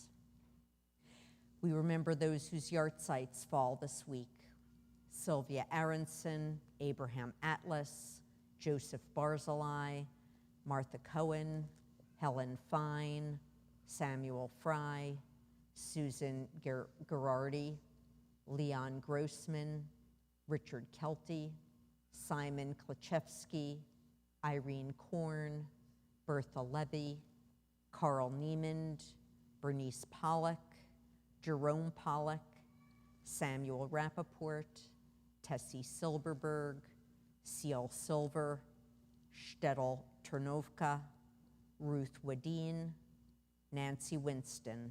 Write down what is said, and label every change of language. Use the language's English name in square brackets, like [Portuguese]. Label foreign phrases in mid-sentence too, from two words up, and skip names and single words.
[English] We remember those whose yartzites fall this week: Sylvia Aronson, Abraham Atlas, Joseph Barzilai, Martha Cohen, Helen Fine, Samuel Fry, Susan Gerardi, Leon Grossman, Richard Kelty, Simon Klachevsky, Irene Korn, Bertha Levy, Carl Niemand, Bernice Pollock, Jerome Pollock, Samuel Rappaport, Tessie Silberberg, Ciel Silver, Stettel Ternovka, Ruth Wadeen, Nancy Winston.